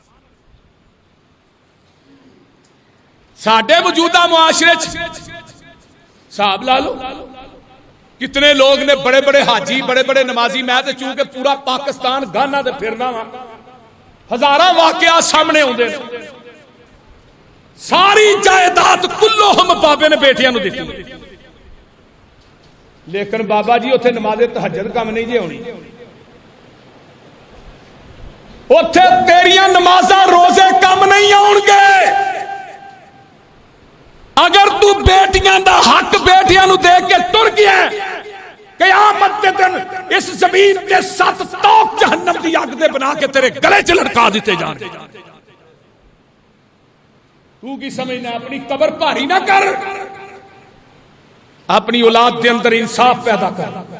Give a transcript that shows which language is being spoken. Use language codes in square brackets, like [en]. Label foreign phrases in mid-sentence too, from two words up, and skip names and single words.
[pa] ساڈے موجودہ معاشرے صاحب لا لو کتنے لوگ نے بڑے بڑے حاجی بڑے بڑے نمازی، میں تو چونکہ پورا پاکستان گانا دے پھرنا وا، ہزاراں واقعات سامنے ہوندے، ساری جائیداد کلہم بابے نے بیٹیاں نو دتی، لیکن بابا جی اتنے نماز تہجد کم نہیں جی ہونی، اتنے تیریاں نمازاں روزے کم نہیں آن گے۔ اگر تو بیٹیاں دا حق بیٹیاں نو دے کے ٹر گیا قیامت دے دن اس زمین کے 7 توق جہنم دی اگ دے بنا کے تیرے گلے چ لٹکا دیتے جان۔ تو کی سمجھنا اپنی قبر بھاری نہ کر، اپنی اولاد دے اندر انصاف پیدا کر۔